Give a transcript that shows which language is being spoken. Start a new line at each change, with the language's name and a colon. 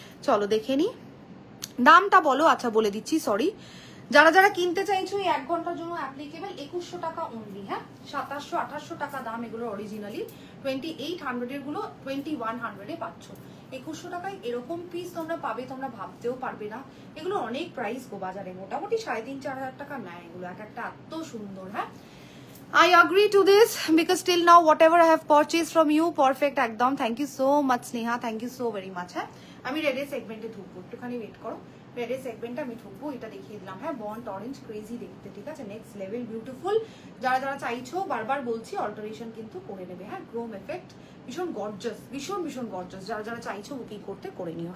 Bangla: চলো দেখে নি দামটা বলো। আচ্ছা বলে দিচ্ছি, সরি, যারা যারা কিনতে চাইছো এই 1 ঘন্টার জন্য অ্যাপ্লিকেবল 2100 টাকা অনলি হ্যাঁ। 2700-2800 টাকা দাম এগুলো অরিজিনালি, 2800 এর গুলো 2100 এ পাচ্ছ। 2100 টাকায় এরকম পিস তোমরা পাবে, তোমরা ভাবতেও পারবে না। এগুলো অনেক প্রাইস গো বাজারে, মোটামুটি 3,500-4,000 টাকা নেয় এগুলো, এক একটা এত সুন্দর।
English: হ্যাঁ, I agree to this because till now whatever I have purchased from you, perfect একদম। Thank you so much Sneha, thank you so very much।
Bangla: হ্যাঁ, আমি রেডের সেগমেন্টে ঢুকবো, একটুখানি ওয়েট করো। রেডের সেগমেন্টে আমি ঢুকবো, এটা দেখিয়ে দিলাম। হ্যাঁ, বন্ড অরেঞ্জ ক্রেজি দেখতে, ঠিক আছে, নেক্সট লেভেল বিউটিফুল। যারা যারা চাইছো বারবার বলছি অল্টারেশন কিন্তু করে নেবে। হ্যাঁ, ক্রোম এফেক্ট, ভীষণ গর্জাস, ভীষণ ভীষণ গর্জাস। যারা যারা চাইছো বুকিং করতে করে নিও।